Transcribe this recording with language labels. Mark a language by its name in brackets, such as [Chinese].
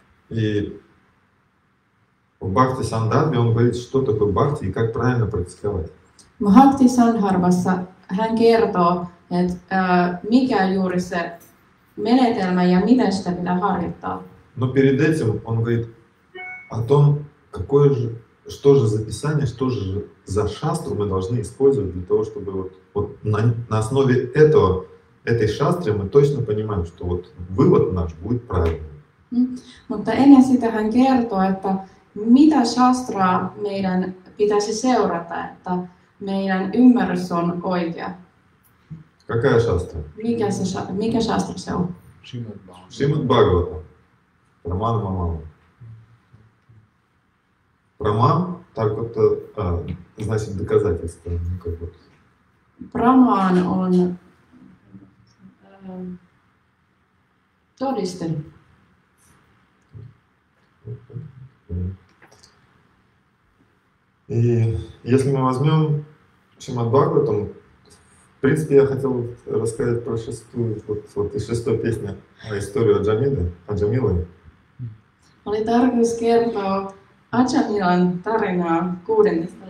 [Russian] И в Бхакти Сандхарме он говорит, что такое бхакти и как правильно практиковать. [Finnish] Bhakti Sandharvassa hän kertoo, että mikä juuri se menetelmä ja miten sitä pitää harjoittaa. [Russian] Но перед этим он говорит о том, что же за писание, что же за шастру мы должны использовать для того, чтобы вот на основе этой шастры мы точно понимаем, что вот вывод наш будет правильным. [Finnish] Mutta ennen sitä hän kertoo, että mitä shastraa meidän pitäisi seurata, että meidän ymmärrys on oikea. [Russian] Какая шастра? [Finnish] Mikä shastra se on? [Russian] Шримад Бхагаватам. Прамана Мамана. Праман, так вот, значит доказательство. Ну, как вот. [Finnish] Pramaan on todiste. [Russian] И если мы возьмем Шримад Бхагаватам, в принципе, я хотел рассказать про шестую, вот из шестой песни, историю Аджамилы. [Finnish] Oli tarkoitus kertoa Ajamilan tarinaa 6.